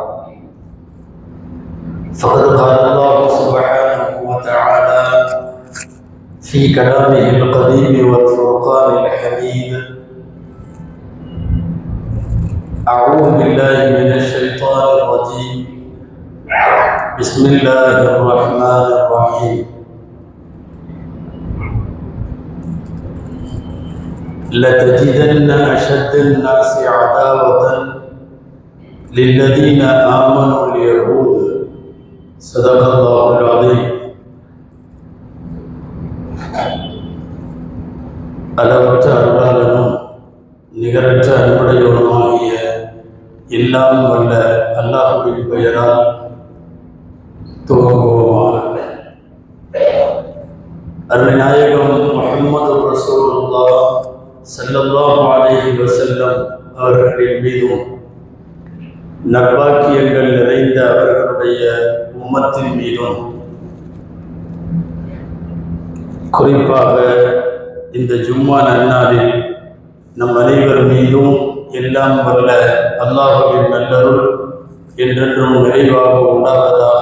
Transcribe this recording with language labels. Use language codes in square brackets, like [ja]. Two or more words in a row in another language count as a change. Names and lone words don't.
[ar] فقد قال الله سبحانه وتعالى في كلامه القديم والفرقان الحميد: أعوذ بالله من الشيطان الرجيم بسم الله الرحمن الرحيم لتجدن أشد الناس عداوة للذين آمنوا اليهود صدق الله العظيم. [ta] அளவற்ற அருளாளனும் நிகரற்ற அன்புடையவனுமாகிய எல்லாம் வல்ல அல்லாஹ்வின் பெயரால் துவங்குவோமாக. அருமை நாயகம் முஹம்மது ரசூலுல்லாஹ் [ar] صلى الله عليه وسلم [ta] அவர்களின் மீதும் நற்பாக்கியங்கள் நிறைந்த அவர்களுடைய உம்மத்தின் மீதும் குறிப்பாக இந்த ஜும்மா நன்னாளில் நம் அனைவர் மீதும் எல்லாம் வல்ல அல்லாஹ்வின் நல்லருள் என்றென்றும் நிறைவாக உண்டாவதாக.